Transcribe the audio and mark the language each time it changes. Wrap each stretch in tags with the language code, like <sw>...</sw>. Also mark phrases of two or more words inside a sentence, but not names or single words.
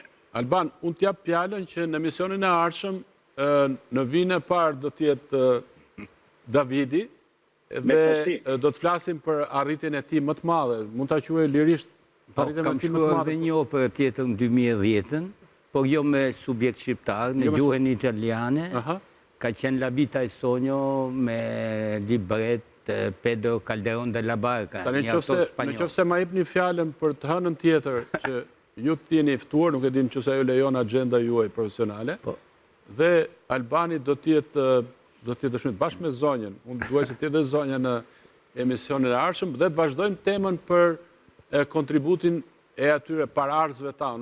<sq>Alban, unë t'jap fjalën që në misionin e ardhshëm në vitin e parë do të jetë Davidi dhe do të flasim për arritjen e tij më të madhe. Mund ta quaj lirisht arritjen e tij më të madhe. Kam shkruar edhe një operë tjetër në 2010, por jo me subjekt shqiptar, në gjuhën italiane, ka qenë La vita e sogno me libret Pedro Calderón de la Barca, një autor spanjol. Nëse ma jepni fjalën për të hënën tjetër që ju të jeni ftuar, nuk e dim nëse ajo lejon agenda juaj profesionale, dhe Albani do të jetë dëshmit bashkë me zonjën. Unë duaj që të jetë zonja në emisionin e ardhshëm dhe të vazhdojmë temën për kontributin e atyre pararzëve tanë.</sq>